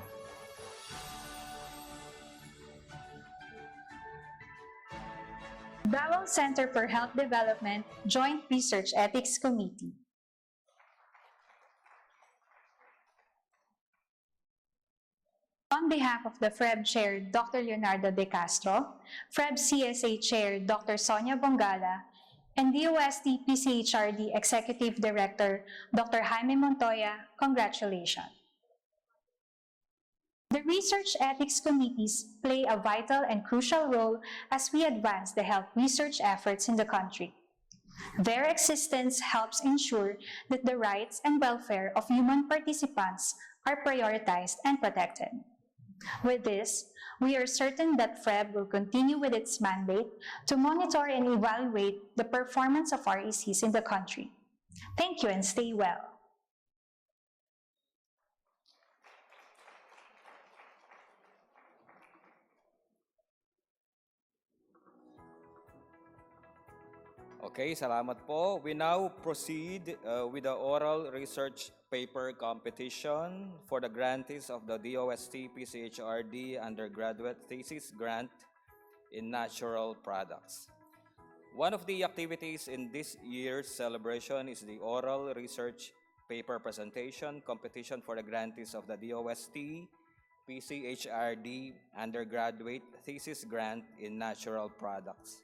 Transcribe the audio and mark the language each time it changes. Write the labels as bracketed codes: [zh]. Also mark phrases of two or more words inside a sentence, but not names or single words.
[en] Bawang Center for Health Development Joint Research Ethics Committee. On behalf of the FREB Chair, Dr. Leonardo De Castro, FREB CSA Chair, Dr. Sonia Bongala, and DOST PCHRD Executive Director, Dr. Jaime Montoya, congratulations. The research ethics committees play a vital and crucial role as we advance the health research efforts in the country. Their existence helps ensure that the rights and welfare of human participants are prioritized and protected. With this, we are certain that FREB will continue with its mandate to monitor and evaluate the performance of RECs in the country. Thank you and stay well. [tl] Okay, salamat po. [en] We now proceed with the oral research paper competition for the grantees of the DOST PCHRD undergraduate thesis grant in natural products. One of the activities in this year's celebration is the oral research paper presentation competition for the grantees of the DOST PCHRD undergraduate thesis grant in natural products.